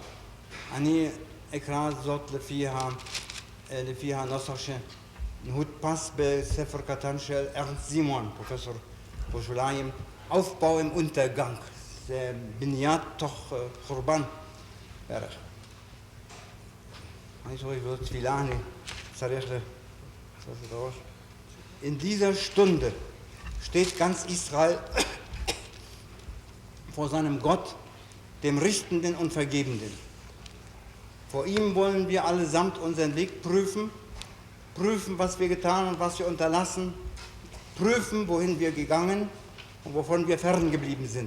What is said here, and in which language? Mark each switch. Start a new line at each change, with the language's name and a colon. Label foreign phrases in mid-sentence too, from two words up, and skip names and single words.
Hebrew: אני אקרא זאת לפי הנוסח שהודפס בספר קטן של ארנסט זימון, פרופסור בשוליים,
German: Aufbau im Untergang,
Hebrew: זה בניית תוך חורבן בערך. אני זוכר זאת תפילה, אני צריך את הראש.
German: In dieser Stunde steht ganz Israel vor seinem Gott, dem Richtenden und Vergebenden. Vor ihm wollen wir allesamt unseren Weg prüfen, was wir getan und was wir unterlassen, prüfen, wohin wir gegangen und wovon wir ferngeblieben sind.